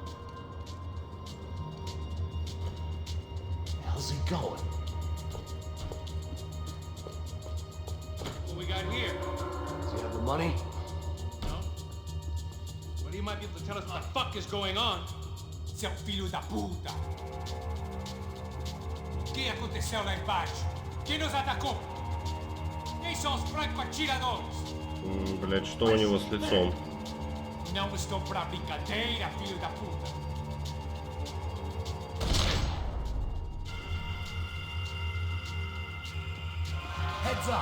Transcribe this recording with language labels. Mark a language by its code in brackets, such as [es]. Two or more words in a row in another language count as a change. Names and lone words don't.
[en] How's he going? What we got here? Does he have the money? No? Well, you might be able to tell us what the fuck is going on. [pt] Seu filho da puta! O que aconteceu lá embaixo? Quem nos atacou? Quem são os franco-atiradores? [ru] Блять, что у него с лицом? [pt] Não estou pra brincadeira, filho da puta! [en] Heads up!